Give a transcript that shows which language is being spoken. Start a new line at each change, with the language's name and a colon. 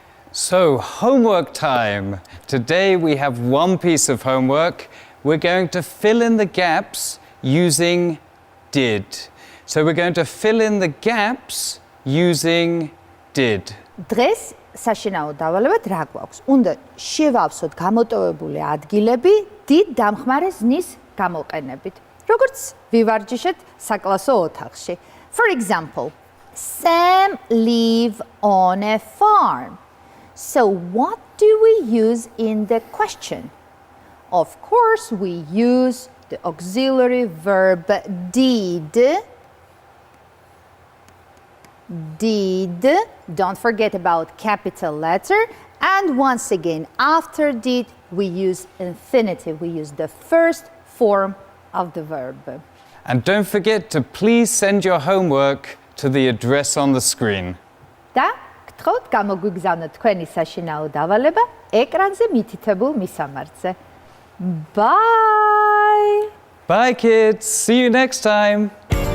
English: So, homework time. Today we have one piece of homework. We're going to fill in the gaps using did. So we're going to fill in the gaps using did.
Georgian: დღეს საშინაო დავალებად რა გვაქვს? უნდა შევავსოთ გამოტოვებული ადგილები დიდ დამხმარე ზნის გამოყენებით. როგორც ვივარჯიშეთ საკლასო ოთახში.
English: For example, Sam live on a farm. So what do we use in the question? Of course, we use the auxiliary verb did. Did. Don't forget about capital letter. And once again, after did, we use infinitive. We use the first form of the verb. And don't forget to please send your homework to the address on the screen.
Georgian: და გთხოვთ გამოგვიგზავნოთ თქვენი საშინაო დავალება ეკრანზე მითითებულ მისამართზე.
English: Bye! Bye kids, see you next time.